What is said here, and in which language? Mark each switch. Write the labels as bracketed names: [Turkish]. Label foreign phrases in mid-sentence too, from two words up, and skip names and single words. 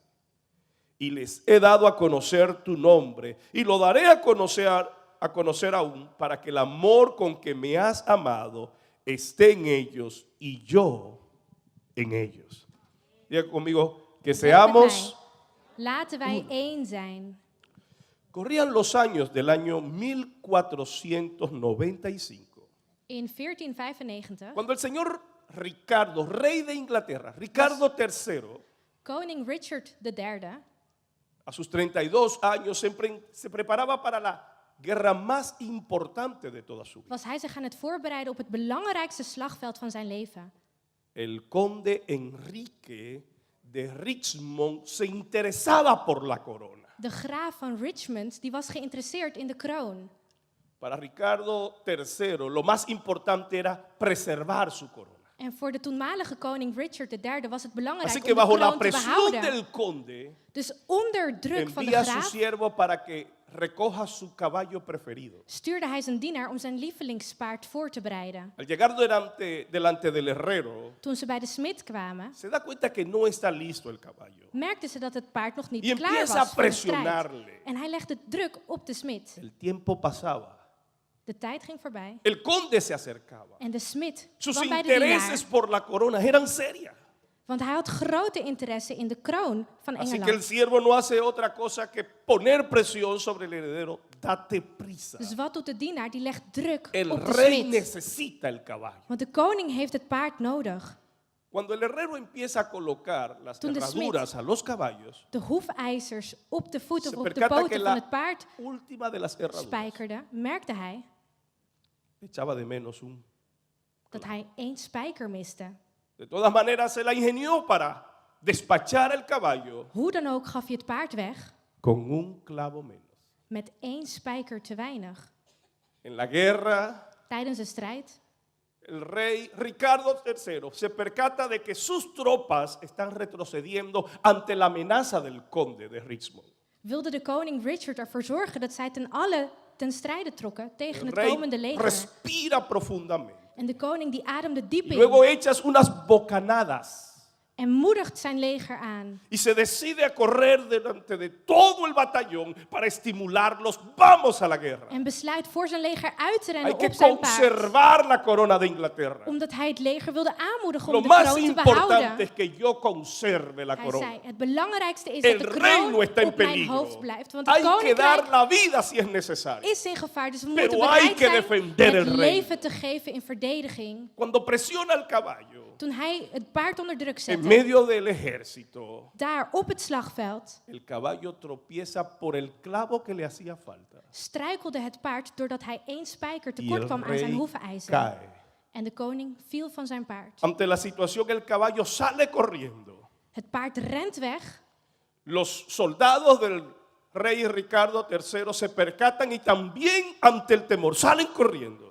[Spanish] Y les he dado a conocer tu nombre, y lo daré a conocer aún, para que el amor con que me has amado esté en ellos y yo en ellos. Diga conmigo, que seamos. [Dutch] Laten wij één zijn. [Spanish] Corrían los años del año 1495, [Dutch] In 1495, [Spanish] cuando el señor Ricardo, rey de Inglaterra, Ricardo III, [Dutch] koning Richard III, [Spanish] a sus 32 años se preparaba para la guerra más importante de toda su vida. [Dutch] was hij zich aan het voorbereiden op het belangrijkste slagveld van zijn leven. [Spanish] El conde Enrique de Richmond se interesaba por la corona. [Dutch] De graaf van Richmond die was geïnteresseerd in de kroon. [Spanish] Para Ricardo III, lo más importante era preservar su corona. [Dutch] En voor de toenmalige koning Richard III was het belangrijk [Spanish] Así [Dutch] om [Spanish] que [Dutch] de [Spanish] bajo la [Dutch] kroon te [Spanish] presión [Dutch] behouden. [Spanish] del conde, [Dutch] Dus onder druk van de [Spanish] envía a su [Dutch] graaf [Spanish] siervo para que recoja su caballo preferido. [Dutch] stuurde hij zijn dienaar om zijn lievelingspaard voor te bereiden. [Spanish] Al llegar delante del herrero, [Dutch] Toen ze bij de smid kwamen, [Spanish] se da cuenta que no está listo el caballo. [Dutch] merkten ze dat het paard nog niet [Spanish] Y [Dutch] klaar [Spanish] empieza [Dutch] was [Spanish] a [Dutch] voor de strijd. [Spanish] presionarle. [Dutch] En hij legde druk op de smid. [Spanish] El tiempo pasaba. [Dutch] De tijd ging voorbij [Spanish] El conde se acercaba. [Dutch] en de smid [Spanish] Sus [Dutch] kwam bij de [Spanish] intereses [Dutch] dienaar. [Spanish] por la corona eran serias. [Dutch] Want hij had grote interesse in de kroon van [Spanish] Así que el [Dutch] Engeland. [Spanish] siervo no hace otra cosa que poner presión sobre el heredero. Date prisa. [Dutch] Dus wat doet de dienaar? Die legt druk [Spanish] El [Dutch] op de [Spanish] rey [Dutch] smid. [Spanish] necesita el caballo. [Dutch] Want de koning heeft het paard nodig. [Spanish] Cuando el herrero empieza a colocar las [Dutch] Toen de [Spanish] herraduras a los caballos, [Dutch] De hoefijzers op de voeten [Spanish] se [Dutch] of op de [Spanish] percata que [Dutch] poten van het [Spanish] la [Dutch] paard [Spanish] última de las herraduras [Dutch] spijkerde, merkte hij [Spanish] echaba de menos [Dutch] dat hij één spijker miste. [Spanish] De todas maneras, se la ingenió para despachar el caballo [Dutch] Hoe dan ook gaf hij het paard weg [Spanish] con un clavo menos. [Dutch] met één spijker te weinig. [Spanish] En la guerra, [Dutch] Tijdens de strijd [Spanish] el rey Ricardo III se percata de que sus tropas están retrocediendo ante la amenaza del conde de Richmond. [Dutch] wilde de koning Richard ervoor zorgen dat zij ten strijde trokken tegen [Spanish] El [Dutch] het [Spanish] rey [Dutch] komende leger. [Spanish] respira profundamente. [Dutch] En de koning die ademde diep [Spanish] Y luego [Dutch] in [Spanish] echas unas bocanadas [Dutch] en moedigt zijn leger aan. [Spanish] y se decide a correr delante de todo el batallón para estimularlos. Vamos a la guerra. [Dutch] En besluit voor zijn leger uit te [Spanish] Hay [Dutch] rennen [Spanish] que [Dutch] op zijn paard. [Spanish] conservar la corona de Inglaterra. [Dutch] Omdat hij het leger wilde aanmoedigen [Spanish] Lo [Dutch] om de [Spanish] más [Dutch] kroon te [Spanish] importante [Dutch] behouden. [Spanish] es que yo conserve la [Dutch] Hij [Spanish] corona. [Dutch] zei, het belangrijkste is [Spanish] El [Dutch] dat de [Spanish] reino [Dutch] kroon [Spanish] está en [Dutch] op mijn [Spanish] peligro. [Dutch] hoofd blijft. Want het [Spanish] Hay que [Dutch] koninkrijk [Spanish] dar la vida si es necesario. [Dutch] is in gevaar. Dus we [Spanish] Pero [Dutch] moeten [Spanish] hay [Dutch] bereid [Spanish] que [Dutch] zijn [Spanish] defender [Dutch] het [Spanish] el reino. [Dutch] leven te geven in verdediging. [Spanish] Cuando presiona el caballo, [Dutch] Toen hij het paard onder druk [Spanish] en [Dutch] zette, [Spanish] medio del ejército, [Dutch] daar op het slagveld, [Spanish] el caballo tropieza por el clavo que le hacía falta. [Dutch] struikelde het paard doordat hij 1 spijker [Spanish] Y [Dutch] tekort [Spanish] el [Dutch] kwam aan zijn [Spanish] rey [Dutch] hoefijzer. [Spanish] cae. [Dutch] En de koning viel van zijn paard. [Spanish] Ante la situación, el caballo sale corriendo. [Dutch] Het paard rent weg. [Spanish] Los soldados del rey Ricardo III se percatan y también ante el temor salen corriendo.